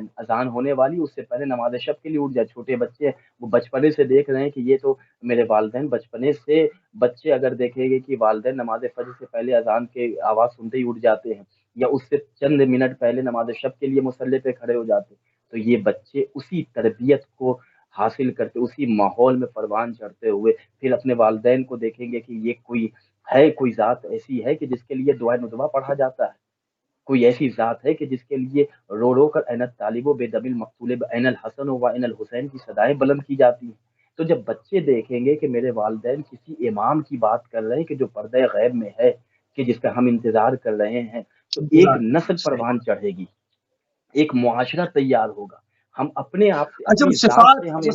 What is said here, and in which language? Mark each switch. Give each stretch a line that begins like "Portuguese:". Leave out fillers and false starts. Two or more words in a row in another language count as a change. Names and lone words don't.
Urdu: اذان ہونے والی اس سے پہلے نماز شب کے لیے اٹھ جائے. چھوٹے بچے ہیں، وہ بچپنے سے دیکھ رہے ہیں کہ یہ تو میرے والدین بچپنے سے، بچے اگر دیکھیں گے کہ والدین نماز فجر سے پہلے اذان کے آواز سنتے ہی اٹھ جاتے ہیں، یا اس سے چند منٹ پہلے نماز شب کے لیے مصلی پہ کھڑے ہو جاتے ہیں، تو یہ بچے اسی تربیت کو حاصل کرتے، اسی ماحول میں پروان چڑھتے ہوئے پھر اپنے والدین کو دیکھیں گے کہ یہ کوئی ذات ایسی ہے کہ جس کے لیے دعائے ندوہ پڑھا جاتا ہے، کوئی ایسی ذات ہے کہ جس کے لیے رو رو کر
Arabic: این طالب و بے دبل المقتول این الحسن و این الحسین
Urdu: کی صدائیں بلند کی جاتی ہیں. تو جب بچے دیکھیں گے کہ میرے والدین کسی امام کی بات کر رہے ہیں کہ جو پردہ غیب میں ہے، کہ جس کا ہم انتظار کر رہے ہیں، تو ایک انتظار نسل صحیح. پروان چڑھے گی، ایک معاشرہ تیار ہوگا. ہم اپنے آپ سے، اچھا، اپنی ذات سے ہم